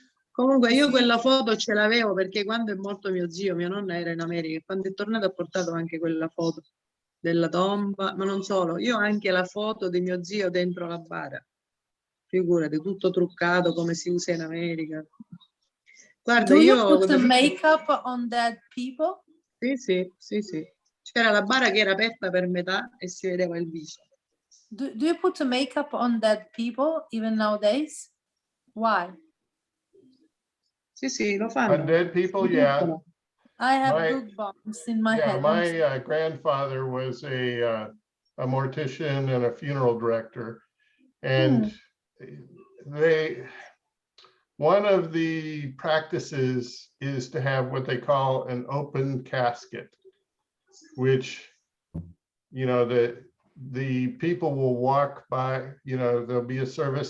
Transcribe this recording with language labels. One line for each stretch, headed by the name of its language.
Italian: Comunque io quella foto ce l'avevo perché quando è morto mio zio, mia nonna era in America e quando è tornato ha portato anche quella foto della tomba, ma non solo, io ho anche la foto di mio zio dentro la bara. Figurati, tutto truccato come si usa in America. Guarda,
English: Do you put the makeup on dead people?
Italian: Sì. C'era la bara che era aperta per metà e si vedeva il viso.
English: Do you put makeup on dead people even nowadays? Why?
Italian: Sì, lo fanno.
English: On dead people, yeah. I have goosebumps in my head. My grandfather was a mortician and a funeral director, and one of the practices is to have what they call an open casket, which, you know, the people will walk by, you know, there'll be a service.